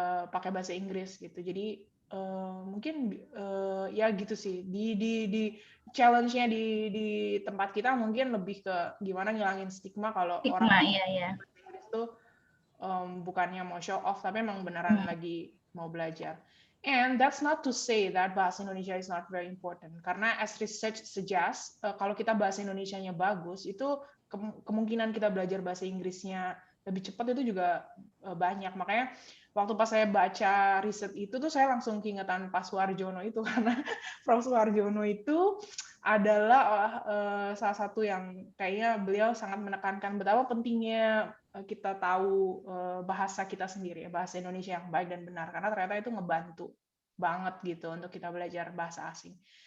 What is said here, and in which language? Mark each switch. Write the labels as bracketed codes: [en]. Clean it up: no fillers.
[id] pakai bahasa Inggris gitu. Jadi mungkin ya gitu sih. Di challenge-nya di tempat kita mungkin lebih ke gimana ngilangin stigma kalau orang Stigma, iya. bahasa Inggris tuh bukannya mau show off, tapi emang beneran lagi mau belajar. [en] And that's not to say that bahasa Indonesia is not very important. [id] Karena [en] as research suggests, [id] kalau kita bahasa Indonesianya bagus, itu kemungkinan kita belajar bahasa Inggrisnya lebih cepat itu juga banyak. Makanya waktu pas saya baca riset itu tuh saya langsung keingetan Pak Suharjono itu, karena Prof. Suharjono itu adalah salah satu yang kayaknya beliau sangat menekankan betapa pentingnya kita tahu bahasa kita sendiri, bahasa Indonesia yang baik dan benar, karena ternyata itu ngebantu banget gitu untuk kita belajar bahasa asing.